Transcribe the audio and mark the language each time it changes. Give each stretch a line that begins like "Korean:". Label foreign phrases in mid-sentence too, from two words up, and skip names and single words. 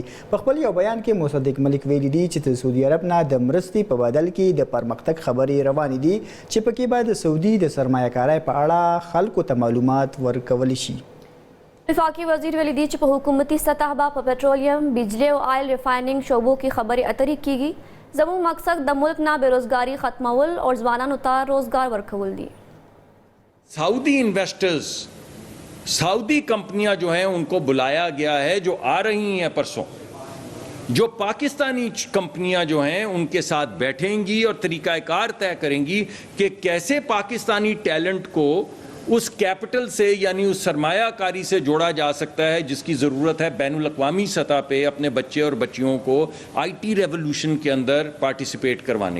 Pashto: په خپل یو بیان کې مصدق ملک ویلي دي چې د سعودي عرب نه د مرستې په بدل کې د پرمختګ خبرې روانې دي چې پکې به د سعودي د سرمایه‌کارۍ په اړه خلکو ته معلومات ورکول شي. وفاقي وزیر ویلي دي چې په حکومتي سطح به په پټرولیم، بجلی او آیل ریفایننګ شعبو کې خبرې اترې کیږي. زموږ مقصد د ملک نه بیروزګاری ختمول اور ځوانانو ته روزګار ورکول دي.
Urdu: سعودی انویسٹرز، سعودی کمپنیاں جو ہیں ان کو بلایا گیا ہے جو آ رہی ہیں پرسوں. جو پاکستانی کمپنیاں جو ہیں ان کے ساتھ بیٹھیں گی اور طریقہ کار طے کریں گی کہ کیسے پاکستانی ٹیلنٹ کو اس کیپیٹل سے یعنی اس سرمایہ کاری سے جوڑا جا سکتا ہے جس کی ضرورت ہے بین الاقوامی سطح پہ اپنے بچے اور بچیوں کو
English: IT revolution
Urdu: کے اندر پارٹیسپیٹ کروانے.